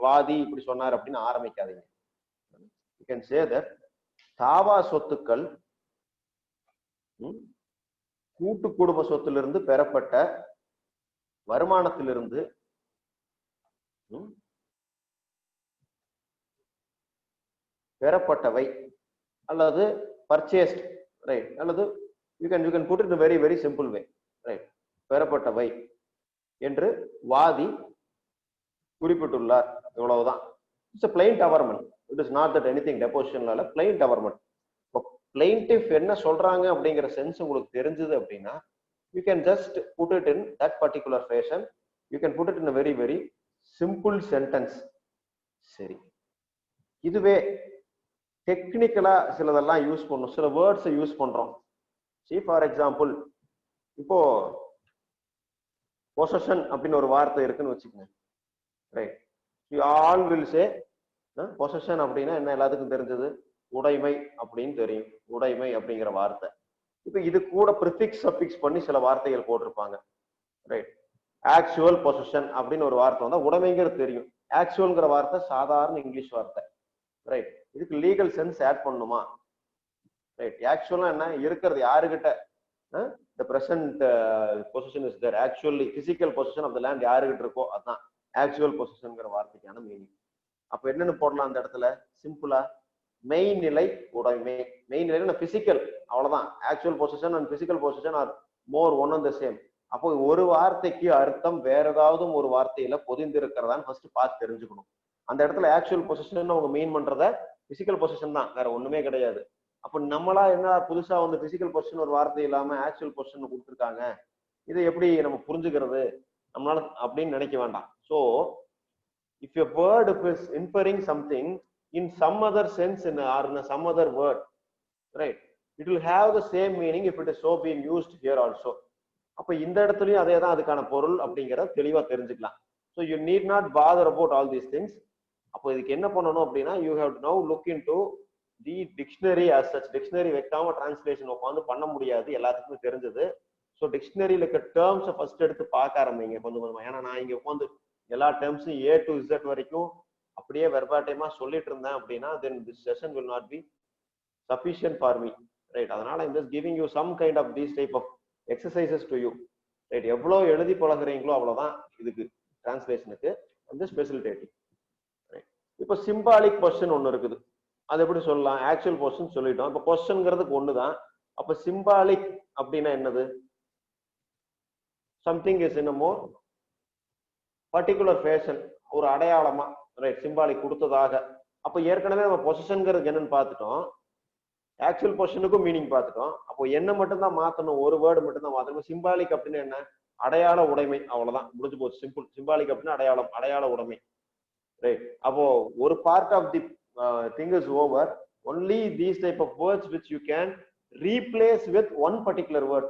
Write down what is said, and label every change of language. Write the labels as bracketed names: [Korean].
[Tamil] வாதி இப்படி சொன்னார் அப்படின்னு ஆரம்பிக்காதீங்க. [English] You can say that [Tamil] தாவா சொத்துக்கள் கூட்டு குடும்ப சொத்திலிருந்து பெறப்பட்ட வருமானத்திலிருந்து பெறப்பட்டவை அல்லது பர்ச்சேஸ்ட், ரைட்? [English] அல்லது you can put it in a very, very simple way, right? [Tamil] பெறப்பட்டவை என்று வாதி குறிப்பிட்டுள்ளார், இவ்வளவுதான். [English] It's a plaint averment. It is not that anything deposition ல plaint averment. [Tamil] இப்போ plaintiff என்ன சொல்றாங்க அப்படிங்கிற சென்ஸ் உங்களுக்கு தெரிஞ்சது அப்படின்னா [English] you can just put it in that particular fashion. You can put it in a very, very simple sentence. [Tamil] சரி, இதுவே டெக்னிக்கலா சிலதெல்லாம் யூஸ் பண்ணும், சில வேர்ட்ஸை யூஸ் பண்றோம். [English] See for example, [Tamil] இப்போ possession அப்படின்னு ஒரு வார்த்தை இருக்குன்னு வச்சுக்கோங்க, right? [English] You all will say [Tamil] possession அப்படின்னா என்ன, எல்லாத்துக்கும் தெரிஞ்சது உடைமை அப்படின்னு தெரியும், உடைமை அப்படிங்கிற வார்த்தை. இப்போ இது கூட ப்ரிஃபிக்ஸ் சஃபிக்ஸ் பண்ணி சில வார்த்தைகள் போட்டிருப்பாங்க, ரைட்? ஆக்சுவல் பொசஷன் அப்படின்னு ஒரு வார்த்தை வந்தா உடைமைங்கிறது தெரியும். ஆக்சுவல்ங்கிற வார்த்தை சாதாரண இங்கிலீஷ் வார்த்தை, ரைட்? இதுக்கு லீகல் சென்ஸ் ஆட் பண்ணுமா, ரைட்? ஆக்சுவலா என்ன, இருக்கிறது யாருகிட்ட, [English] the present possession is there, actually physical possession of the land [Tamil] யாருகிட்ட இருக்கோ அதான் actual possessionங்கிற வார்த்தைக்கான மீனிங். அப்ப என்னன்னு போடலாம் அந்த இடத்துல? சிம்பிளா மெய்நிலை உடைமை. மெய்நிலை பிசிக்கல், அவ்வளவுதான். [English] Actual position and physical position are more one and the same. [Tamil] அப்போ ஒரு வார்த்தைக்கு அர்த்தம் வேற ஏதாவது ஒரு வார்த்தையில பொதிந்திருக்கிறதான்னு ஃபர்ஸ்ட் பார்த்து தெரிஞ்சுக்கணும். அந்த இடத்துல ஆக்சுவல் பொசிஷன் அவங்க மீன் பண்றத பிசிக்கல் பொசிஷன் தான், வேற ஒண்ணுமே கிடையாது. அப்ப நம்மளா என்ன புதுசா வந்து பிசிக்கல் பொசிஷன் ஒரு வார்த்தை இல்லாம ஆக்சுவல் பொசிஷன் கொடுத்துருக்காங்க, இதை எப்படி நம்ம புரிஞ்சுக்கிறது நம்மளால அப்படின்னு நினைக்க வேண்டாம். [English] So if a word is inferring something in some other sense or in some other word, right, it will have the same meaning if it is so being used here also. [Tamil] அப்ப இந்த இடத்துலயும் அதே தான் அதுக்கான பொருள் அப்படிங்கறத தெளிவா தெரிஞ்சுக்கலாம். [English] So you need not bother about all these things. [Tamil] அப்போ இதுக்கு என்ன பண்ணணும் அப்படின்னா, [English] you have to now look into the dictionary as such. [Tamil] Dictionary வைக்காம டிரான்ஸ்லேஷன் உட்காந்து பண்ண முடியாது, எல்லாத்துக்குமே தெரிஞ்சது. ஸோ டிக்ஷனரியில இருக்க டேர்ம்ஸை ஃபர்ஸ்ட் எடுத்து பார்க்க ஆரம்பிங்க கொஞ்சம் கொஞ்சமா. ஏன்னா நான் இங்க உட்காந்து எல்லா டேர்ம்ஸும் A to Z வரைக்கும் அப்படியே வெர்பாட்டியமா சொல்லிட்டு இருந்தேன் அப்படின்னா [English] then this session will not be sufficient for me, right? அதனால I'm just giving you some kind of these type of exercises to you, right? [Tamil] எவ்வளவு எழுதி பழகுறீங்களோ அவ்வளவுதான் இதுக்கு டிரான்ஸ்லேஷனுக்கு வந்து ஃபெசிலிட்டேட்டிங், ரைட்? இப்போ சிம்பாலிக் பொசிஷன் ஒன்று இருக்குது, அது எப்படி சொல்லலாம்? ஆக்சுவல் பொசிஷன் சொல்லிட்டோம். இப்போ பொசிஷன்ங்கிறதுக்கு ஒண்ணுதான். அப்ப சிம்பாலிக் அப்படின்னா என்னது? [English] something is in a more particular fashion, [Tamil] ஒரு அடையாளமா, ரைட்? சிம்பாலிக் கொடுத்ததாக. அப்ப ஏற்கனவே நம்ம பொசிஷன்ங்கிறது என்னன்னு பார்த்துட்டோம், ஆக்சுவல் பொசிஷனுக்கும் மீனிங் பார்த்துட்டோம். அப்போ என்ன மட்டும் தான் மாத்தணும், ஒரு வேர்டு மட்டும் தான் மாத்தணும். சிம்பாலிக் அப்படின்னு என்ன? அடையாள உடைமை, அவ்வளவுதான், முடிஞ்சு போச்சு. சிம்பிள். சிம்பாலிக் அப்படின்னா அடையாளம், அடையாள உடைமை, ரைட்? [English] அப்போ ஒரு part of the thing is over. Only these type of words which you can replace with one particular word.